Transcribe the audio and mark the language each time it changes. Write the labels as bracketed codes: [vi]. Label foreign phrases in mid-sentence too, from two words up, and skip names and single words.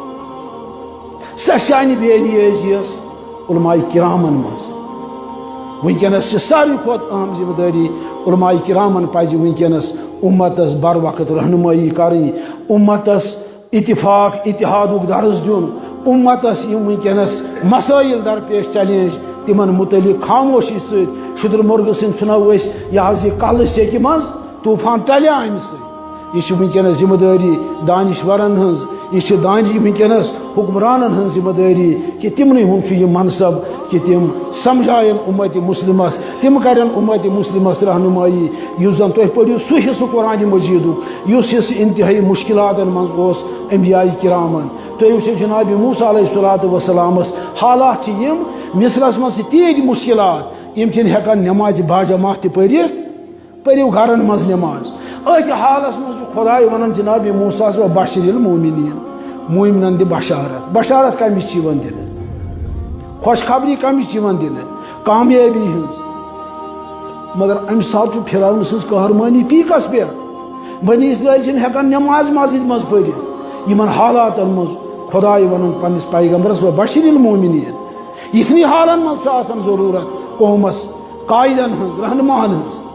[ks] سۄ شانہِ بیلی ٲسۍ یۄس علماء کرامن منٛز ونکس چھِ ساروی کھۄتہٕ اہم ذمہ دٲری علماء کرامن پزِ ونکس امتس بر وقت رہنمائی کرٕنۍ امتس اتفاق اتحادُک درس دیُن امتس یِم ونکس مسائل درپیش چیلینج تمن متعلق خاموشی سۭتۍ شُدر مرغہٕ سٕنٛدۍ ژھٕنو أسۍ یہِ حظ یہِ کلہٕ سیٚکہِ منٛز طوٗفان ژلیا امہِ سۭتۍ یہ چھِ ونکس ذمہ دٲری دانشورن ہٕنٛز یہ چھِ ونکس حکمرانن ہٕنٛز ذمہ دٲری کہ تمنٕے ہُنٛد چھُ یہِ منصب کہ تم سمجھائن امت مسلمس تم کرن امت مسلمس رہنمائی یُس زن تُہۍ پٔرِو سُہ حصہٕ قرآن مجیدُک یُس حصہٕ انتہائی مشکلاتن منٛز اوس انبیاء کرامن تُہۍ وٕچھِو جناب موسیٰ علیہ الصلوۃ والسلامس حالات چھِ یِم مصرس منٛز چھِ تیٖتۍ مشکلات یِم چھِنہٕ ہٮ۪کان نٮ۪مازِ باجماعت تہِ پٔرِتھ پٔرِو گرن منٛز نٮ۪ماز أتھۍ حالس منٛز چھُ خۄداے ونان جناب موسیٰ [ar] و بشر المومنین [ks] مومنن دِ بشارت بشارت کمِچ چھِ یِوان دِنہٕ خوشخبری کمِچ چھِ یِوان دِنہٕ کامیٲبی ہٕنٛز مگر امہِ ساتہٕ چھُ فرعون سٕنٛز قہرمٲنی پیٖکس پٮ۪ٹھ بنی اسرائیل چھِنہٕ ہٮ۪کان نٮ۪ماز مسجد منٛز پٔرِتھ یِمن حالاتن منٛز خۄداے ونان پننِس پیغمبرس [ar] و بشر المومنین [ks] یِتھنٕے حالن منٛز چھِ آسان ضروٗرت قومس قائدن ہٕنٛز رہنماہن ہٕنٛز